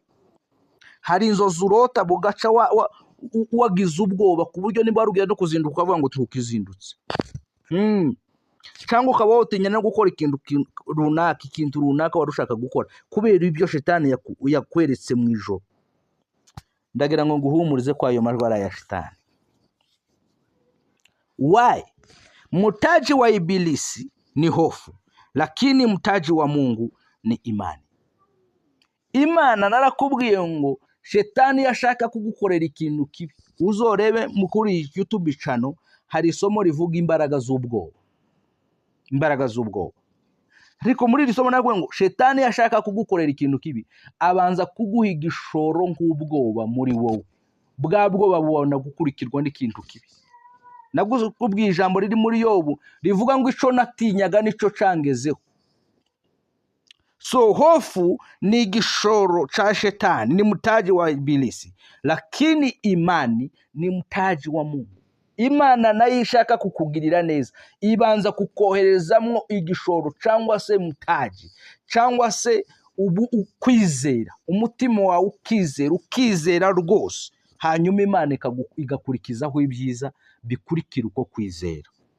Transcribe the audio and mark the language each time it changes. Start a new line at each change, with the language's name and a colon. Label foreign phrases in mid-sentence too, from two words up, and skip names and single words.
Kinyarwanda: Hari inzozi urota bugaca wagize ubwoba ku buryo niba warubwira no kuzinduka ukavuga ngo tukizindutse. Cyangwa ukaba wotinya no gukora ikintu runaka wari ushaka gukora kubera ibyo Shetani yakweretse mu ijoro. Ndagira ngo nguhumurize kwa ayo majwara ya Shetani.
English: Why?
Swahili: Mtaji wa Ibilisi ni hofu, lakini mtaji wa Mungu ni imani.
Kinyarwanda: Imana narakubwiye ngo Shetani yashaka kugukorera ikintu kibi. Uzorebe mukuri YouTube channel hari isomo rivuga imbaraga z'ubwoba. Imbaraga z'ubwoba. Ariko muri iri somo navuga ngo Shetani yashaka kugukorera ikintu kibi, abanza kuguha igishoro nk'ubwoba muri wowe. Bwa bwoba bubona gukurikirwa n'ikintu kibi. Nagukubwiye ijambo riri muri Yobu rivuga ngo ico natinyaga nico cangezeho.
Swahili: So hofu ni igishoro cha Shetani, ni mtaji wa Ibilisi, lakini imani ni mtaji wa Mungu.
Kinyarwanda: Imana nayo ishaka kukugirira neza, ibanza kukoherezamwo igishoro cyangwa se mtaji, cyangwa se ukwizera, umutima wawe ukizera rwose, hanyuma Imana igakurikizaho ibyiza bikurikira uko kwizera.